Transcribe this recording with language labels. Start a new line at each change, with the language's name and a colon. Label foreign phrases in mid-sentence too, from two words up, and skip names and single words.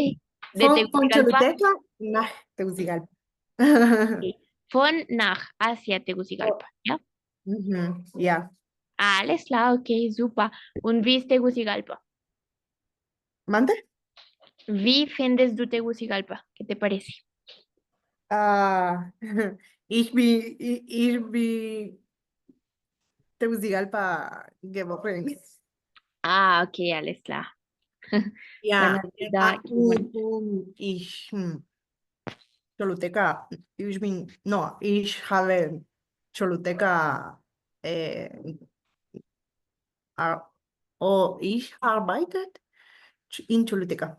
Spanish: de
German: von Tegucigalpa Choluteca nach Tegucigalpa. von nach hacia Oh,
Spanish: Tegucigalpa, ¿ya?
German: ja. Alles klar, okay, super. Und wie ist Tegucigalpa?
Spanish: ¿Mande?
German: ¿Wie findest du Tegucigalpa?
Spanish: ¿Qué te parece?
German: Ah, ich bin Tegucigalpa geboren. Ah, okay, alles klar. Dann Ja, hast du da gewohnt. Choluteca, ich habe Choluteca, äh, ich arbeitet in Choluteca.